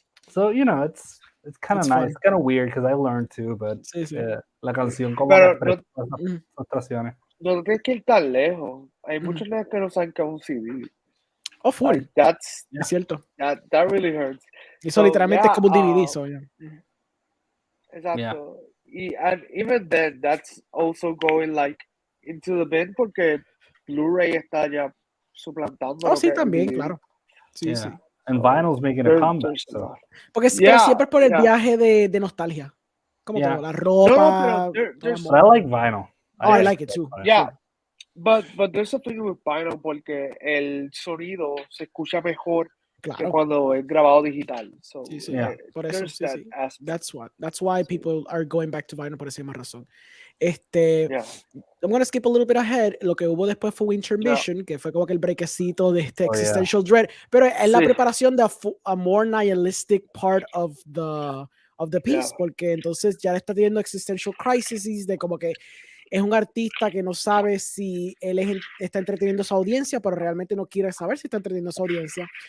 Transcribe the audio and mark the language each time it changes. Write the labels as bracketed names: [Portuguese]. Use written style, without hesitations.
[English] So, you know, it's kind of nice. It's kind of weird because I learned too, but [Spanish] la canción como pero frustraciones. No tienes que ir tan lejos. Hay muchos nenes que no saben que es un CD. [English] Oh, full. [Spanish] Like, es cierto. [English] That really hurts. [Spanish] Eso literalmente es como un DVD. Exacto. [English] And even then, that's also going like into the bin [Spanish] porque Blu-ray está ya suplantando. Oh, sí, también, claro. Sí, sí. [English] And vinyl's making a comeback. [Spanish] Porque pero siempre es por el viaje de nostalgia. Como todo, la ropa. No, pero [English] I like vinyl. I like it too. Yeah, but there's a thing with vinyl [Spanish] porque el sonido se escucha mejor que cuando es grabado digital. [English] So, [Spanish] por eso, [English] That's why people are going back to vinyl [Spanish] por esa misma razón. [English] I'm going to skip a little bit ahead. [Spanish] Lo que hubo después fue Intermission, que fue como que el brequecito de este [English] existential dread, [Spanish] pero es la preparación de [English] a more nihilistic part of the piece, [Spanish] porque entonces ya está teniendo [English] existential crises [Spanish] de como que es un artista que no sabe si él está entreteniendo a su audiencia, pero realmente no quiere saber si está entreteniendo a su audiencia.